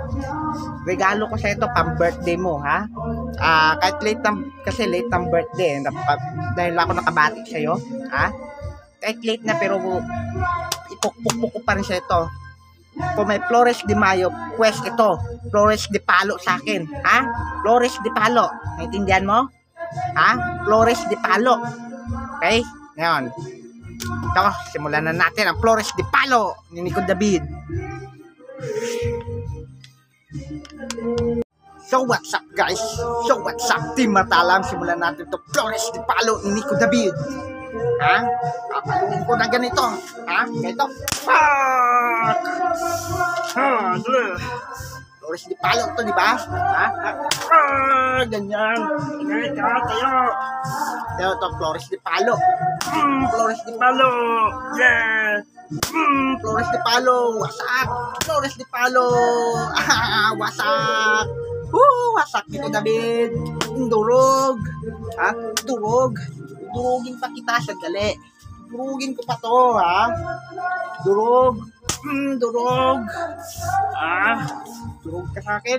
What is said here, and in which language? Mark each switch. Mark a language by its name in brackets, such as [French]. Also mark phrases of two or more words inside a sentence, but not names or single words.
[Filipino] Regalo ko sa ito, pang-birthday mo, ha? Kahit late ng birthday, dahil ako nakabati sa'yo, ha? Kahit late na, pero ipukpuk ko pa rin sa ito. Kung may Flores de Mayo, pues ito, Flores de Palo sa akin, ha? Flores de Palo, naintindihan mo? Ha? Flores de Palo. Okay? Ngayon, ito, simulan na natin ang Flores de Palo ni Nico David. [English] So what's up guys? So what's up Team Matalam? [Filipino] Simulan natin ito, Flores de Palo ni Nico David. Ha? Papaluin ko na ganito. Ha? Ganito. Fuck! Flores de Palo to, di ba? Ha? Ganyan. Tayo. Tayo to, Flores de Palo. Flores de Palo. Yeah! Flores de Palo. Wasak. Flores de Palo. Wasak. Wasak Nico David. Durog. Ha? Durog. Durugin pa kita, sandali. Durugin ko pa to, ha? Durog. Durog. Durog ka sa akin.